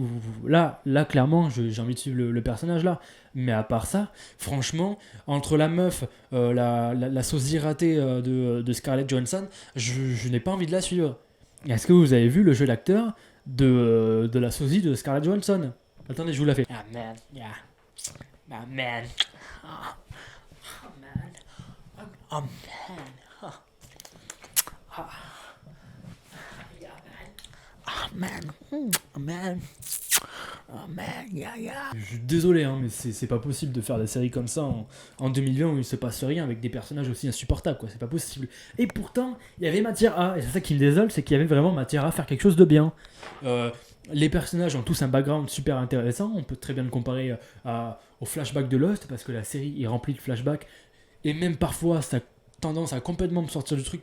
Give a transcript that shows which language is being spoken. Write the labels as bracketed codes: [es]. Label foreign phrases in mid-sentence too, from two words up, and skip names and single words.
[fr] Là, clairement, j'ai envie de suivre le personnage là. Mais à part ça, franchement, entre la meuf, la sosie ratée de Scarlett Johansson, je n'ai pas envie de la suivre. Est-ce que vous avez vu le jeu d'acteur de la sosie de Scarlett Johansson? Attendez, je vous la fais. [en] Ah man, yeah. Ah man. Oh, oh man. Oh man. Oh. Oh. Yeah man. Oh man. Oh man. Oh man, yeah. [fr] Je suis désolé, hein, mais c'est pas possible de faire des séries comme ça en 2020 où il se passe rien avec des personnages aussi insupportables, quoi. C'est pas possible. Et pourtant, il y avait matière à, et c'est ça qui me désole, c'est qu'il y avait vraiment matière à faire quelque chose de bien. Les personnages ont tous un background super intéressant. On peut très bien le comparer au flashback de Lost, parce que la série est remplie de flashbacks, et même parfois, ça a tendance à complètement me sortir du truc.